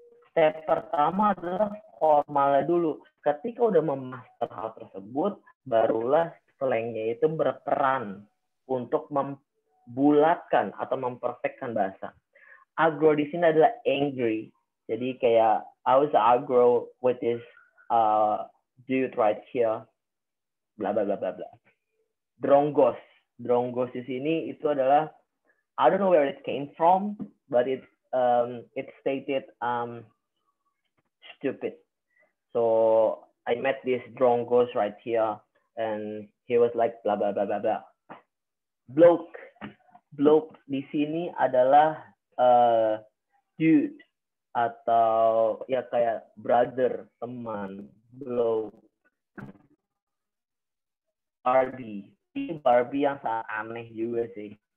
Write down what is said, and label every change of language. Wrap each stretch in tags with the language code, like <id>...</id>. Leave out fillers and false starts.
<id>Step pertama adalah formalnya dulu. Ketika udah memaster hal tersebut, barulah slangnya itu berperan untuk membulatkan atau memperfectkan bahasa. Agro di sini adalah angry. Jadi kayak</id> <en>I was agro with this dude right here. Bla bla bla bla bla. Drongos. Drongos</en> <id>di sini itu adalah</id> <en>I don't know where it came from, but it stated stupid. So I met this drongos right here, and he was like blah blah blah blah blah. Bloke.</en> <id>Bloke di sini adalah dude atau ya kayak brother, teman. Bloke. Barbie. Ini Barbie yang sangat aneh juga sih.</id>